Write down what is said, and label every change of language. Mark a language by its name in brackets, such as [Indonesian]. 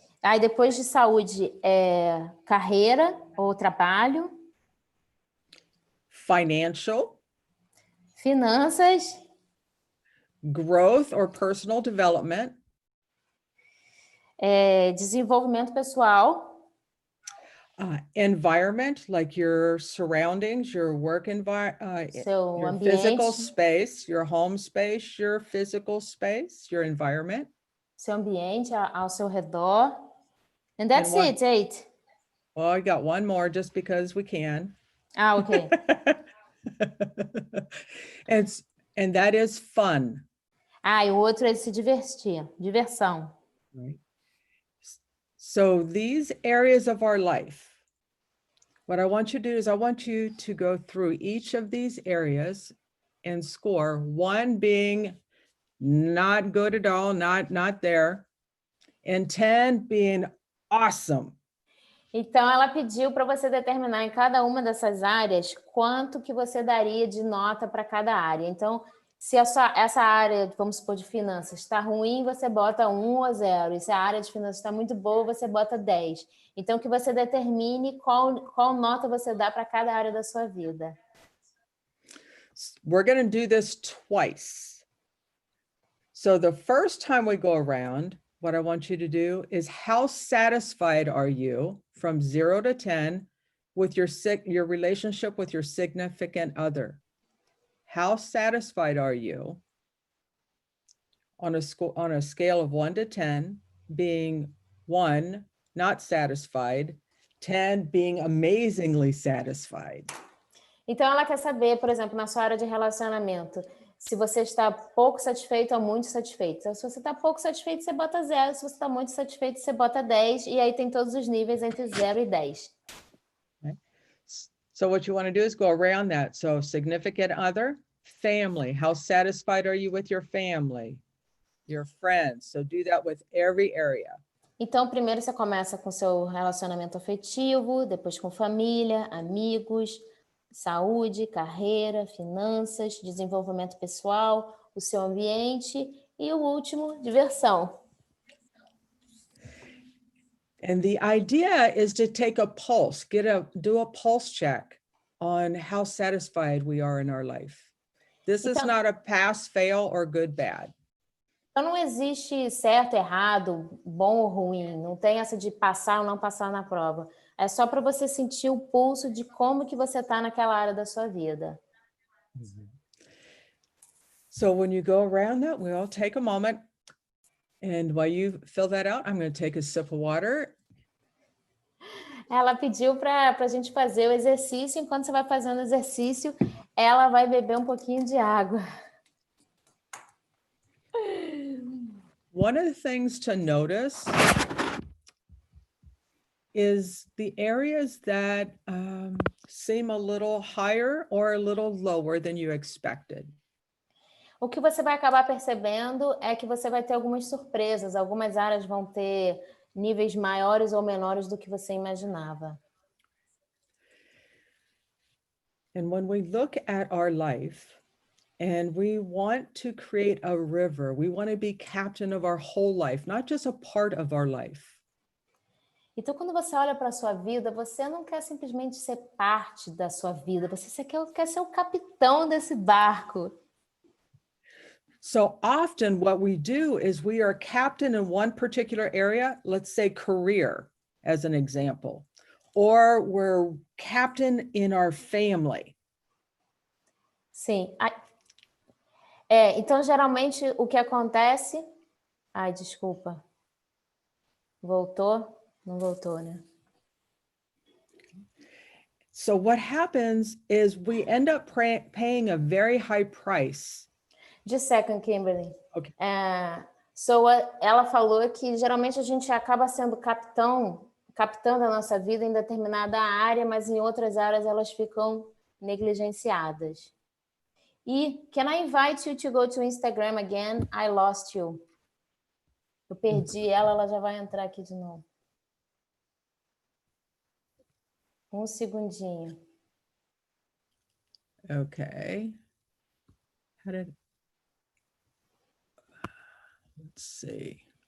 [Portuguese] Aí depois de saúde, carreira ou trabalho. [English] Financial. [Portuguese] Finanças. [English] Growth or personal development. [Portuguese] Desenvolvimento pessoal. [English] Environment, like your surroundings, your work environment, your [Portuguese] ambiente. [English] Physical space, your home space, your physical space, your environment. [Portuguese] Seu ambiente ao seu redor. [English] And that's it, 8. Well, I got one more just because we can. Okay. And that is fun. [Portuguese] E o outro é se divertir, diversão. [English] Right. So these areas of our life, what I want you to do is I want you to go through each of these areas and score, 1 being not good at all, not there, and 10 being awesome. [Portuguese] Então, ela pediu para você determinar em cada uma dessas áreas quanto que você daria de nota para cada área. Então, se essa área, vamos supor, de finanças está ruim, você bota 1 ou 0. E se a área de finanças está muito boa, você bota 10. Então, que você determine qual nota você dá para cada área da sua vida. [English] We're going to do this twice. So the first time we go around, what I want you to do is how satisfied are you from 0 to 10 with your relationship with your significant other? How satisfied are you on a scale of 1 to 10, being 1, not satisfied, 10 being amazingly satisfied? [Portuguese] Então, ela quer saber, por exemplo, na sua área de relacionamento, se você está pouco satisfeito ou muito satisfeito. Então, se você está pouco satisfeito, você bota 0. Se você está muito satisfeito, você bota 10. E aí tem todos os níveis entre 0 e 10. [English] Okay. So what you want to do is go around that. So significant other, family. How satisfied are you with your family? your friends. So do that with every area. [Portuguese] Então, primeiro você começa com seu relacionamento afetivo, depois com família, amigos, saúde, carreira, finanças, desenvolvimento pessoal, o seu ambiente e o último, diversão. [English] And the idea is to take a pulse, do a pulse check on how satisfied we are in our life. This is not a pass, fail, or good, bad. [Portuguese] Então não existe certo, errado, bom ou ruim. Não tem essa de passar ou não passar na prova. É só para você sentir o pulso de como que você está naquela área da sua vida. [English] So when you go around that wheel, take a moment. And while you fill that out, I'm going to take a sip of water. [Portuguese] Ela pediu para a gente fazer o exercício. Enquanto você vai fazendo o exercício, ela vai beber um pouquinho de água. [English] One of the things to notice is the areas that seem a little higher or a little lower than you expected. [Portuguese] O que você vai acabar percebendo é que você vai ter algumas surpresas. Algumas áreas vão ter níveis maiores ou menores do que você imaginava. [English] And when we look at our life and we want to create a river, we want to be captain of our whole life, not just a part of our life. [Portuguese] Então, quando você olha para a sua vida, você não quer simplesmente ser parte da sua vida, você quer ser o capitão desse barco. [English] So often what we do is we are captain in one particular area, let's say career as an example, or we're captain in our family. [Portuguese] Sim. Então, geralmente, o que acontece... Ai, desculpa. Voltou? Não voltou, né? [English] So what happens is we end up paying a very high price. Just a second, Kimberly. Okay. [Portuguese] Ela falou que geralmente a gente acaba sendo capitão da nossa vida em determinada área, mas em outras áreas elas ficam negligenciadas. [English] E can I invite you to go to Instagram again? I lost you. [Portuguese] Eu perdi ela já vai entrar aqui de novo. Um segundinho. [English] Okay. Let's see.